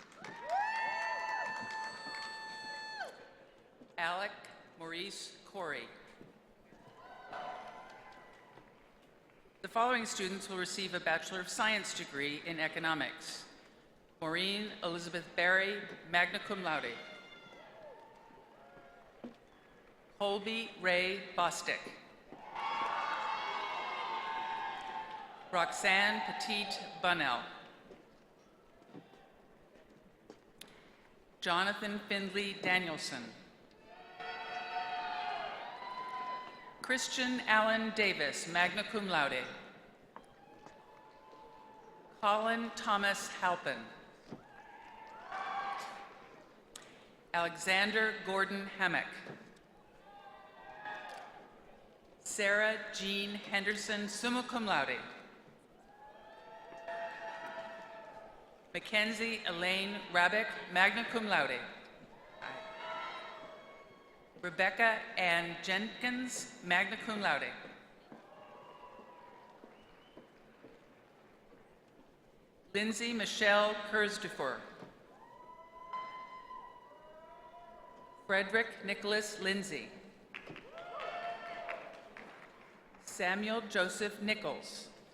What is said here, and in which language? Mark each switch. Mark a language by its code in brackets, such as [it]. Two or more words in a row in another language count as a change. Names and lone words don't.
[en] Alec Maurice Corey. The following students will receive a Bachelor of Science degree in Economics. Maureen Elizabeth Barry, [la] magna cum laude. [en] Colby Ray Bostick. Roxanne Petit Bunnell. Jonathan Findley Danielson. Christian Allen Davis, [la] magna cum laude. [en] Colin Thomas Halpin. Alexander Gordon Hammock. Sarah Jean Henderson, [la] summa cum laude. [en] Mackenzie Elaine Rabick, [la] magna cum laude. [en] Rebecca Ann Jenkins, [la] magna cum laude. [en] Lindsay Michelle Kurzdufer. Frederick Nicholas Lindsay. Samuel Joseph Nichols.